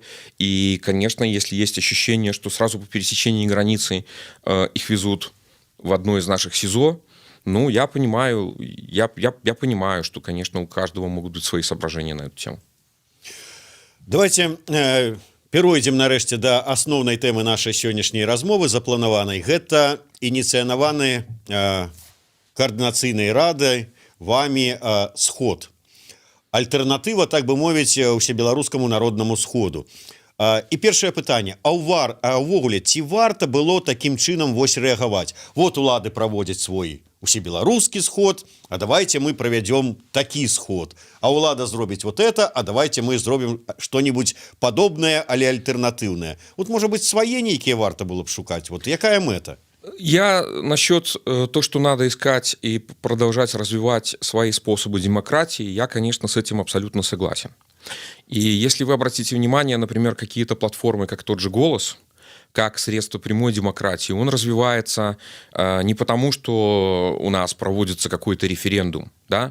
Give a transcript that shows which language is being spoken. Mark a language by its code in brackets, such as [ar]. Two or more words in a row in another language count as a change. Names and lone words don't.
[ru] И, конечно, если есть ощущение, что сразу по пересечении границы их везут в одно из наших СИЗО, ну, я понимаю, я понимаю, что, конечно, у каждого могут быть свои соображения на эту тему. [be] Давайте перейдем нарэшце до асноўнай тэмы нашай сённяшняй размовы запланаванай. Гэта ініцыянаваны координацыйнай радай вами сход. Альтэрнатыва, так бы мовіць, усебеларускаму народнаму сходу. І першае пытанне, увогуле, ці варта было такім чынам вось рэагаваць? Вот улады праводзяць свой усебеларускі сход, [ru] а давайте мы проведем [be] такі сход. А улада зробіць [ru] вот это, [be] а давайте мы зробім [ru] что-нибудь подобное, [be] але альтэрнатыўнае. [ru] Вот, может быть, [be] свае нейкія варта было б шукаць. Вот якая мэта? [ru] Я насчет то, что надо искать и продолжать развивать свои способы демократии, я, конечно, с этим абсолютно согласен. И если вы обратите внимание, например, какие-то платформы, как тот же «Голос», как средство прямой демократии, он развивается не потому, что у нас проводится какой-то референдум, да?